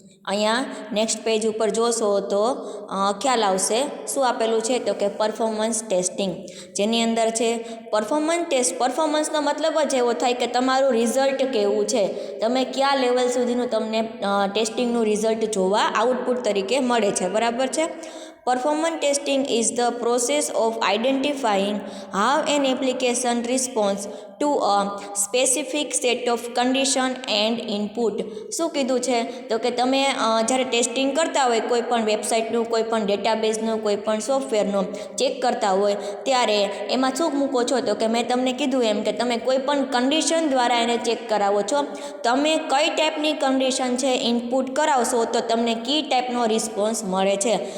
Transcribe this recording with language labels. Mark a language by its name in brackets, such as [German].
[Gujarati] અહીંયા next page ઉપર જોશો તો ખ્યાલ આવશે શું આપેલું છે, તો કે પરફોર્મન્સ ટેસ્ટિંગ, જેની અંદર છે પરફોર્મન્સ ટેસ્ટ. પરફોર્મન્સનો મતલબ જ એવો થાય કે તમારું રિઝલ્ટ કેવું છે, તમે કયા લેવલ સુધીનું તમને ટેસ્ટિંગનું રિઝલ્ટ જોવા આઉટપુટ તરીકે મળે છે. બરાબર છે. [English] Performance testing is the process of identifying how an application responds to a specific set of condition and input. [Gujarati] શું કીધું છે, તો કે તમે જ્યારે ટેસ્ટિંગ કરતા હોય કોઈ પણ વેબસાઇટનું, કોઈ પણ ડેટાબેઝનું, કોઈ પણ સોફ્ટવેરનું ચેક કરતા હોય ત્યારે એમાં શું મૂકો છો, તો કે મેં તમને કીધું એમ કે તમે કોઈ પણ કન્ડિશન દ્વારા એને ચેક કરાવો છો. તમે કઈ ટાઈપની કન્ડિશન છે ઇનપુટ કરાવશો તો તમને કી ટાઈપનો રિસ્પોન્સ મળે છે.